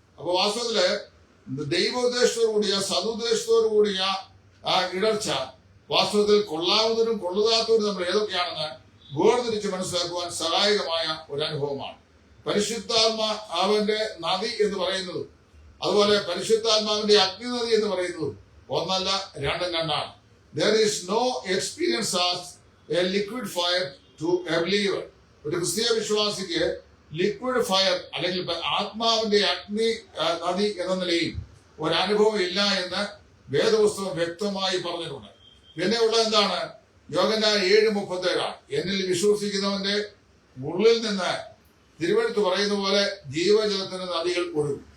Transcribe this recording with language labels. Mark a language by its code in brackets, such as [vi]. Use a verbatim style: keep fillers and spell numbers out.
[ml] അപ്പൊ വാസ്തവത്തില് ദൈവോദ്ദേശത്തോടു കൂടിയ സതുദ്ദേശത്തോടു കൂടിയ ആ ഇടർച്ച വാസ്തവത്തിൽ കൊള്ളാവുന്നവരും കൊള്ളതാത്തവരും നമ്മൾ ഏതൊക്കെയാണെന്ന് വേർതിരിച്ച് മനസ്സിലാക്കുവാൻ സഹായകമായ ഒരു അനുഭവമാണ് പരിശുദ്ധാത്മ അവന്റെ നദി എന്ന് പറയുന്നത്. അതുപോലെ പരിശുദ്ധാത്മാവിന്റെ അഗ്നിനദി എന്ന് പറയുന്നത് ഒന്നല്ല രണ്ടും രണ്ടാണ്. [en] There is no experience as a liquid fire to a believer. [ml] ഒരു ക്രിസ്തീയ വിശ്വാസിക്ക് ലിക്വിഡ് ഫയർ അല്ലെങ്കിൽ ആത്മാവിന്റെ അഗ്നി നദി എന്ന നിലയിൽ ഒരനുഭവം ഇല്ല എന്ന് വേദപുസ്തകം വ്യക്തമായി പറഞ്ഞിട്ടുണ്ട്. പിന്നെ ഉള്ളത് എന്താണ്? യോഹന്നാൻ ഏഴ് മുപ്പത്തേഴാണ്, എന്നിൽ വിശ്വസിക്കുന്നവന്റെ ഉള്ളിൽ നിന്ന് തിരുവെഴുത്ത് പറയുന്ന പോലെ ജീവജലത്തിന്റെ നദികൾ ഒഴുകും.